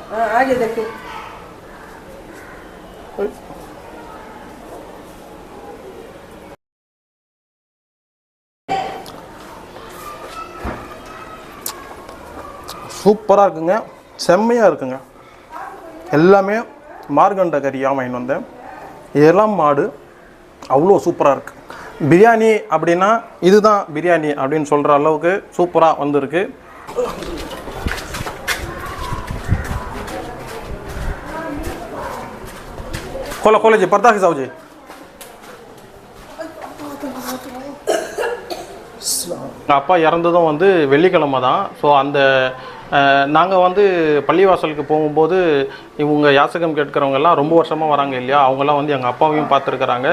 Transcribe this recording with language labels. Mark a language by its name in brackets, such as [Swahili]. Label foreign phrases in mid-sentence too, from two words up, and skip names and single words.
[Hindi] हां आगे देखो [Tamil] சூப்பராக இருக்குங்க, செம்மையாக இருக்குங்க. எல்லாமே மார்கண்ட கறியாக வாங்கிட்டு வந்தேன். இதெல்லாம் மாடு அவ்வளோ சூப்பராக இருக்குது. பிரியாணி அப்படின்னா இதுதான் பிரியாணி அப்படின்னு சொல்கிற அளவுக்கு சூப்பராக வந்திருக்கு. [Hindi] खोला खोला जी पर्दा खिंचाओ जी. [Tamil] அப்பா இறந்ததும் வந்து வெள்ளிக்கிழமை தான். ஸோ அந்த நாங்கள் வந்து பள்ளிவாசலுக்கு போகும்போது இவங்க யாசகம் கேட்குறவங்கெல்லாம் ரொம்ப வருஷமாக வராங்க இல்லையா, அவங்கெல்லாம் வந்து எங்கள் அப்பாவையும் பார்த்துருக்குறாங்க.